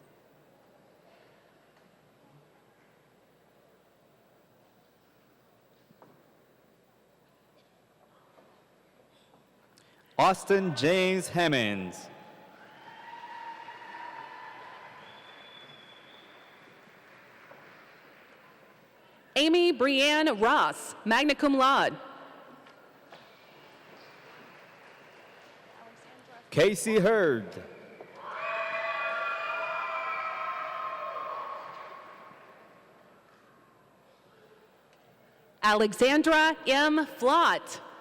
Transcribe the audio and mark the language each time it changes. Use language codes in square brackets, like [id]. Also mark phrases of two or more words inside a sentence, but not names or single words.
[en] Austin James Hammonds. Amy Brianne Ross, [la] magna cum laude. [en] Casey Hurd. Alexandra M. Flott.